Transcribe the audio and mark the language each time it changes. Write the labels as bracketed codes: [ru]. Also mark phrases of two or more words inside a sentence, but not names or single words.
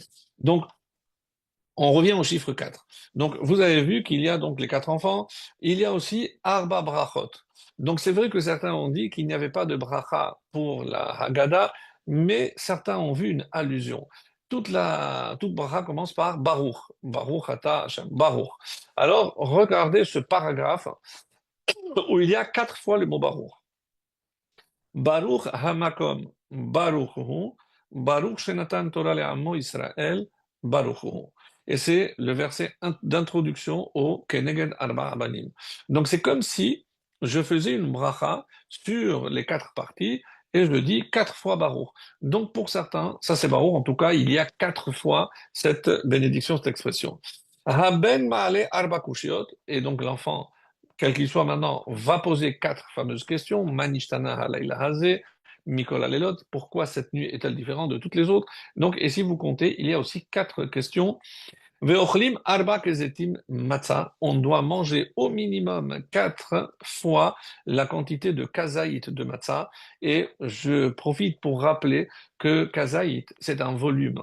[fr] Donc, on revient au chiffre 4. Donc, vous avez vu qu'il y a donc les 4 enfants. Il y a aussi [he] ארבע ברכות. [fr] Donc, c'est vrai que certains ont dit qu'il n'y avait pas de bracha pour la Haggadah, mais certains ont vu une allusion. Toute bracha commence par Baruch. [he] ברוך אתה השם. ברוך. [fr] Alors, regardez ce paragraphe où il y a 4 fois le mot Baruch. [he] ברוך המקום, ברוך הוא, ברוך שנתן תורה לעמו ישראל, ברוך הוא. [fr] Et c'est le verset d'introduction au [he] כנגד ארבעה בנים. [fr] Donc c'est comme si je faisais une bracha sur les 4 parties et je dis 4 fois Baruch. Donc pour certains, ça c'est Baruch, en tout cas il y a 4 fois cette bénédiction, cette expression. [he] הבן מעלה ארבע קושיות, [fr] et donc l'enfant quel qu'il soit maintenant, va poser 4 fameuses questions. [he] מה נשתנה הלילה הזה, מכל הלילות, [fr] pourquoi cette nuit est-elle différente de toutes les autres? Donc, et si vous comptez, il y a aussi 4 questions. [he] ואוכלים ארבע כזיתים מצה, [fr] on doit manger au minimum 4 fois la quantité de kazaït de matzah. Et je profite pour rappeler que kazaït, c'est un volume.